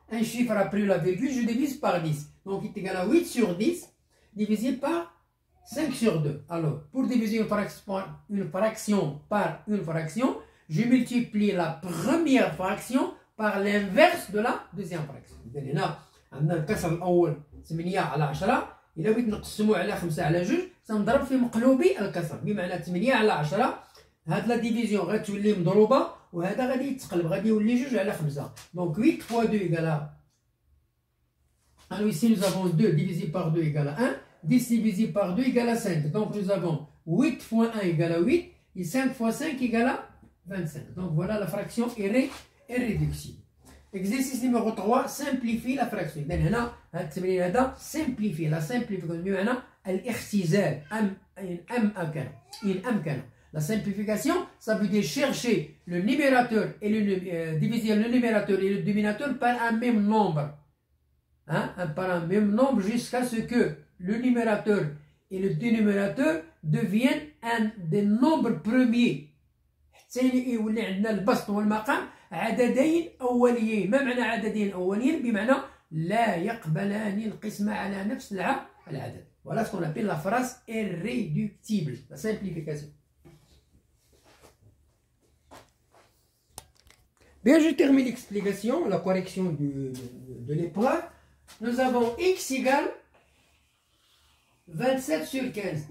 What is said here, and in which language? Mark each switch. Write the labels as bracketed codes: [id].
[fr] Un chiffre après la virgule, je divise par 10. Donc il est égal à 8 sur 10 divisé par 5 sur 2. Alors pour diviser une fraction par une fraction, je multiplie la première fraction par l'inverse de la deuxième fraction. [ar] هنا عندنا الكسر الأول 8 على 10. إلا بغيت نقسمو على 5 على 2 سنضرب في مقلوبي الكسر، بمعنى 8 على 10 هاد لا ديفيزيون غتولي مضروبة وهذا غادي يتقلب، غادي يولي 2 على 5. [fr] Donc 8 fois 2 égale à... Alors ici nous avons 2 divisé par 2 égale à 1. 10 divisé par 2 égale à 5. Donc nous avons 8 fois 1 égale à 8. Et 5 fois 5 égale à 25. Donc voilà, la fraction est réductible. Exercice numéro 3, simplifie la fraction. [ar] إذا هنا هذا التمرين هذا simplifie. [fr] La simplification [ar] بمعنى الاختزال إن أمكن. [fr] La simplification, ça veut dire chercher le numérateur et diviser le numérateur et le dénominateur par un même nombre. Par un même nombre jusqu'à ce que le numérateur et le dénominateur deviennent un des nombres premiers. [ar] حتى يولي عندنا البسط والمقام عددين أوليين. ما معنى عددين أوليين؟ بمعنى لا يقبلان القسمة على نفس العدد. [fr] Voilà ce qu'on appelle la phrase irréductible, la simplification. Bien, je termine l'explication, la correction de l'épreuve. Nous avons x égale 27 sur 15.